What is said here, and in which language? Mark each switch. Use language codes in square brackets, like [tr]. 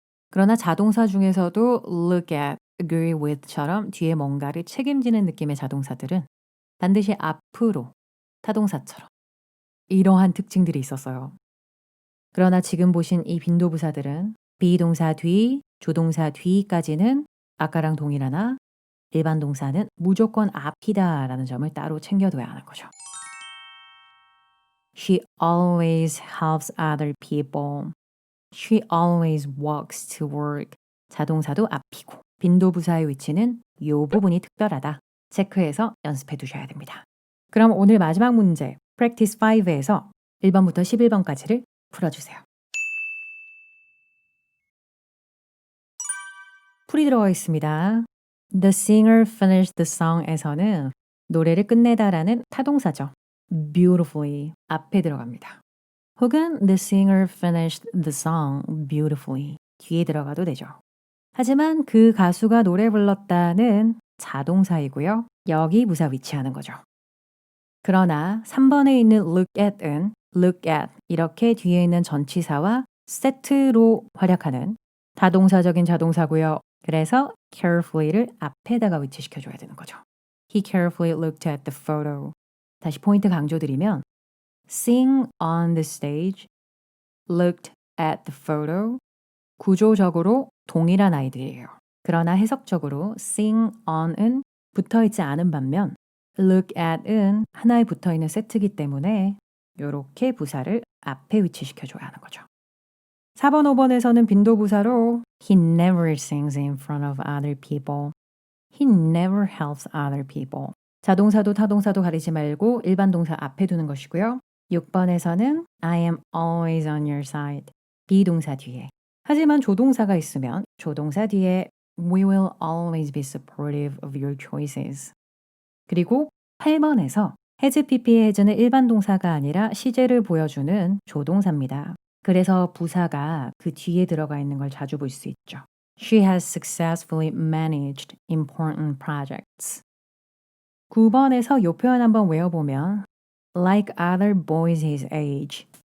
[ko] 그러나 자동사 중에서도 [en] look at, agree with [ko] 처럼 뒤에 뭔가를 책임지는 느낌의 자동사들은 반드시 앞으로 타동사처럼 이러한 특징들이 있었어요. 그러나 지금 보신 이 빈도부사들은 비동사 뒤, 조동사 뒤까지는 아까랑 동일하나 일반 동사는 무조건 앞이다라는 점을 따로 챙겨둬야 하는 거죠. [en] She always helps other people. She always walks to work. [ko] 자동사도 앞이고 빈도부사의 위치는 이 부분이 특별하다. 체크해서 연습해 두셔야 됩니다. 그럼 오늘 마지막 문제 practice 5에서 1번부터 11번까지를 풀어주세요. 풀이 들어가 있습니다. [en] The singer finished the song [ko] 에서는 노래를 끝내다라는 타동사죠. beautifully 앞에 들어갑니다. 혹은 [en] the singer finished the song beautifully [ko] 뒤에 들어가도 되죠. 하지만 그 가수가 노래 불렀다는 자동사이고요. 여기 부사 위치하는 거죠. 그러나 3번에 있는 look at은 look at 이렇게 뒤에 있는 전치사와 세트로 활약하는 다동사적인 자동사고요. 그래서 carefully를 앞에다가 위치시켜줘야 되는 거죠. [en] He carefully looked at the photo. [ko] 다시 포인트 강조드리면 [en] sing on the stage, looked at the photo. [ko] 구조적으로 동일한 아이들이에요. 그러나 해석적으로 sing on은 붙어있지 않은 반면 look at은 하나에 붙어있는 세트이기 때문에 이렇게 부사를 앞에 위치시켜줘야 하는 거죠. 4번, 5번에서는 빈도부사로 [en] He never sings in front of other people. He never helps other people. [ko] 자동사도 타동사도 가리지 말고 일반 동사 앞에 두는 것이고요. 6번에서는 [en] I am always on your side. [ko] 비동사 뒤에. 하지만 조동사가 있으면 조동사 뒤에 [en] We will always be supportive of your choices. [ko] 그리고 8번에서 has pp의 has는 일반 동사가 아니라 시제를 보여주는 조동사입니다. 그래서 부사가 그 뒤에 들어가 있는 걸 자주 볼 수 있죠. [en] She has successfully managed important projects. [ko] 9번에서 이 표현 한번 외워보면 [en] like other boys his age.